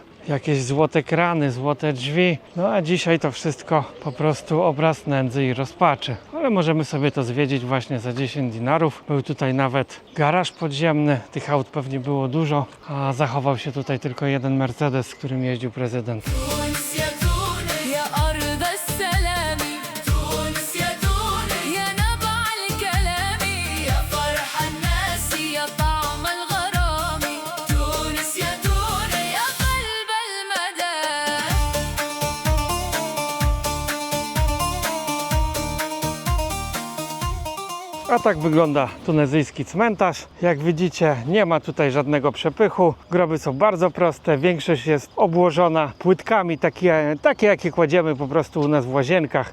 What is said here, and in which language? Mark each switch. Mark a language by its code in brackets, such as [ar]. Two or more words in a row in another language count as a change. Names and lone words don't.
[pl] Jakieś złote krany, złote drzwi. No a dzisiaj to wszystko po prostu obraz nędzy i rozpaczy. Ale możemy sobie to zwiedzić właśnie za 10 dinarów. Był tutaj nawet garaż podziemny. Tych aut pewnie było dużo, a zachował się tutaj tylko jeden Mercedes, z którym jeździł prezydent. [ar] تونس يا تونس يا أرض السلام تونس يا تونس يا نبع الكلام يا فرح الناس يا طعم الغرام تونس يا تونس يا قلب المدى [pl] A tak wygląda tunezyjski cmentarz. Jak widzicie, nie ma tutaj żadnego przepychu. Groby są bardzo proste. Większość jest obłożona płytkami, takie jakie kładziemy po prostu u nas w łazienkach.